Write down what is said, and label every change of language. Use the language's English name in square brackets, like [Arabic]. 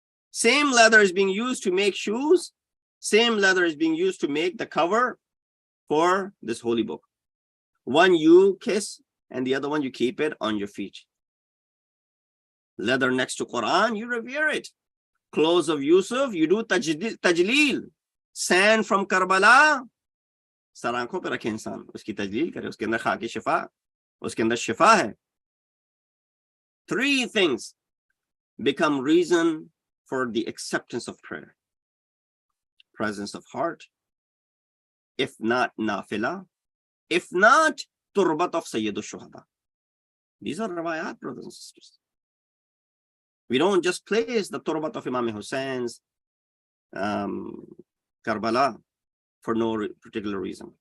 [English] Same leather is being used to make shoes. Same leather is being used to make the cover for this holy book. One you kiss and the other one you keep it on your feet. Leather next to Quran, you revere it. Clothes of Yusuf, you do tajleel. Sand from Karbala, [Hindi] sir आंखों पे रखे इंसान, उसकी तजलील करे, उसके अंदर खाकी शिफा, उसके अंदर शिफा है. [English] 3 things become reason for the acceptance of prayer. Presence of heart, if not nafila, if not turbat of Sayyidu Shuhada. These are riwayat, brothers and sisters. We don't just place the turbat of Imam Hussein's Karbala for no particular reason.